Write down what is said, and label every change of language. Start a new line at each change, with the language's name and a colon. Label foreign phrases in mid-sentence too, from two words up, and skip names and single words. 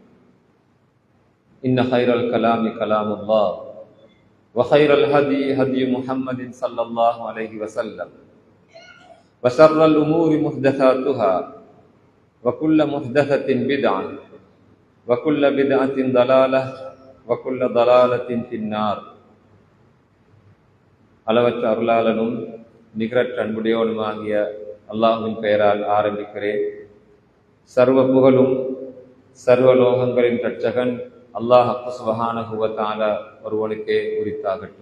Arabic: إن خير الكلام كلام الله وخير الهدي هدي محمد صلى الله عليه وسلم وشر الأمور محدثاتها وكل محدثة بدعة وكل بدعة ضلالة وكل ضلالة في النار.
Tamil: அளவற்ற அருளாளனும் நிகரற்ற அன்புடையவனுமாகிய அல்லாஹ்வின் பெயரால் ஆரம்பிக்கிறேன். சர்வ புகழும் சர்வ லோகங்களின் இரட்சகன் அல்லாஹ்
Arabic: سبحانه وتعالى
Tamil: ஒருவனுக்கே உரித்தாகட்டும்.